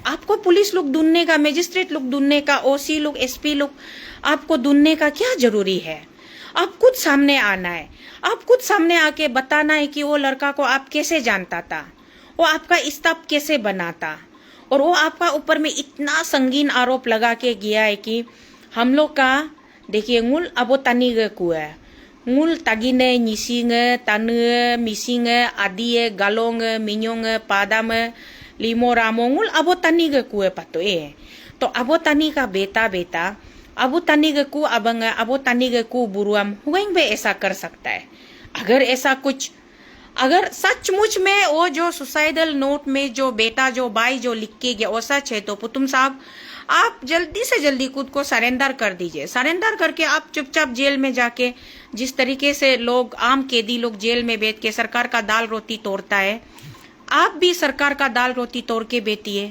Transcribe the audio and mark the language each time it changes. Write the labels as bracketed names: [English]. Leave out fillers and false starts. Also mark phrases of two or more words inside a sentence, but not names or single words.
[Hindi] आपको पुलिस लोग ढूंढने का, मजिस्ट्रेट लोग ढूंढने का, ओसी लोग, एसपी लोग आपको ढूंढने का क्या जरूरी है? आप खुद सामने आना है, आप खुद सामने आके बताना है कि वो लड़का को आप कैसे जानता था, वो आपका स्टाफ कैसे बनाता, और वो आपका ऊपर में इतना संगीन आरोप लगा के गया है कि हम लोग का देखिए [Adi] ngul abo tani ge kue ngul tagine nyising tanu mising adie galong minyong padam limo ramo ngul abo tani ge kue pato [Hindi] तो abo tani का बेटा अबो तनी के कु अबंग अबो तनी के कु बुरुआम हुएंग भी ऐसा कर सकता है। अगर ऐसा कुछ, अगर सचमुच में वो जो सुसाइडल नोट में जो बेटा जो भाई जो लिख के गया वो सच है, तो पुतुम साहब आप जल्दी से जल्दी खुद को सरेंडर कर दीजिए। सरेंडर करके आप चुपचाप जेल में जाके, जिस तरीके से लोग आम कैदी लोग जेल में बैठ के सरकार का दाल रोटी तोड़ता है, आप भी सरकार का दाल रोटी तोड़ के बेटिए।